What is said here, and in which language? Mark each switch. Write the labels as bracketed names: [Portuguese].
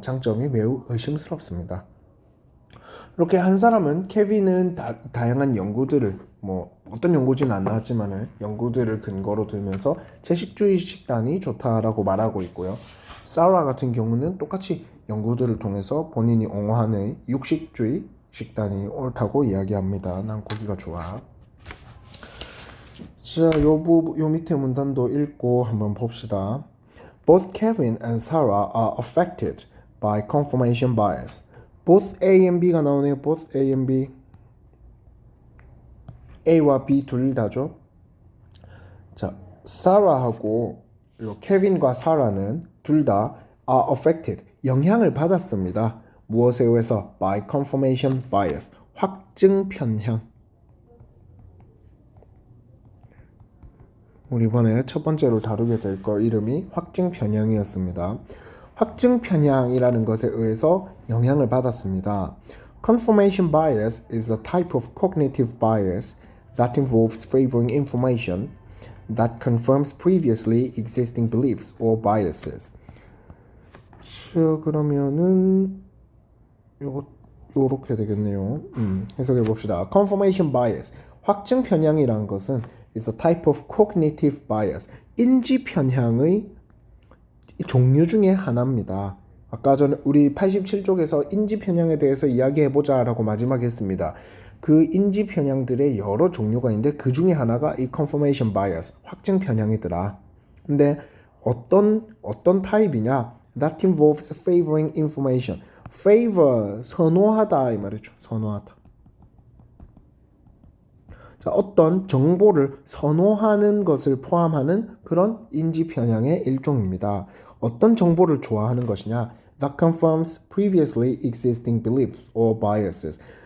[Korean] 장점이 매우 의심스럽습니다. 이렇게 한 사람은, 케빈은 다양한 연구들을, 뭐 어떤 연구지는 안 나왔지만은 연구들을 근거로 들면서 채식주의 식단이 좋다라고 말하고 있고요. 사라 같은 경우는 똑같이 연구들을 통해서 본인이 옹호하는 육식주의 식단이 옳다고 이야기합니다. 난 고기가 좋아. 자, 요 밑에 문단도 읽고 한번 봅시다. [English] Both Kevin and Sarah are affected by confirmation bias. Both A and B가 나오네요. Both A and B. [Korean] A와 B 둘 다죠. 자, 사라하고 케빈과 사라는 둘 다 [English] are affected, [Korean] 영향을 받았습니다. 무엇에 의해서? [English] By confirmation bias, 확증 편향. [Korean] 우리 이번에 첫 번째로 다루게 될 거 이름이 확증 편향이었습니다. 확증 편향이라는 것에 의해서 영향을 받았습니다. [English] Confirmation bias is a type of cognitive bias that involves favoring information that confirms previously existing beliefs or biases. [Korean] 그러면은 요렇게 되겠네요. 해석해 봅시다. Confirmation bias, 확증 편향이라는 것은 [English] is a type of cognitive bias, [Korean] 인지 편향의 종류 중에 하나입니다. 아까 전에 우리 87쪽에서 인지 편향에 대해서 이야기해 보자라고 마지막에 했습니다. 그 인지 편향들의 여러 종류가 있는데 그 중에 하나가 이 confirmation bias, 확증 편향이더라. 근데 어떤 타입이냐? [English] That involves favoring information. [Korean] favor, 선호하다 이 말이죠. 선호하다. 자, 어떤 정보를 선호하는 것을 포함하는 그런 인지 편향의 일종입니다. 어떤 정보를 좋아하는 것이냐? [English] That confirms previously existing beliefs or biases.